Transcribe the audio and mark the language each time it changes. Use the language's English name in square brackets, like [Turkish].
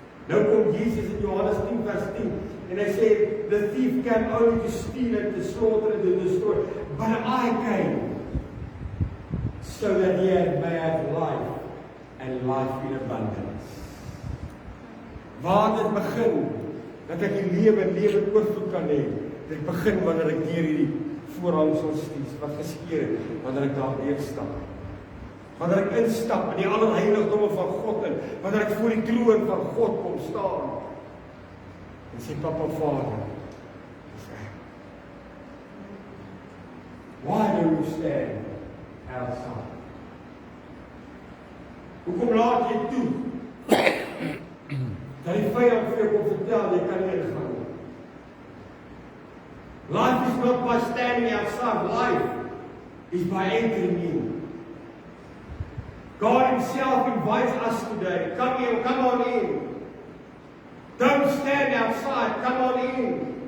[Afrikaans] Nou kom Jesus in Johannes 10 vers 10 en hy sê, [English] the thief came only to steal and to slaughter and to destroy, but I came so that he may have life and life in abundance. [Afrikaans] Waar dit begin, dat ek die lewe oorvloed kan hê, dit begin wanneer ek deur hierdie voorhangsel stief, wat geskeur het, wanneer ek daar deur stap. Wanneer ek instap in die allerheiligdomme van God in, wanneer ek voor die troon van God kom staan, en sê, Papa Vader, [English] why do you stand outside? [Afrikaans] Hoekom laat jy toe? Dat die vyand vir jou kom vertel, jy kan nie ingaan nie. [English] Life is not by standing outside, life is by entering in. God himself invites us today. Come here, come on in. Don't stand outside, come on in.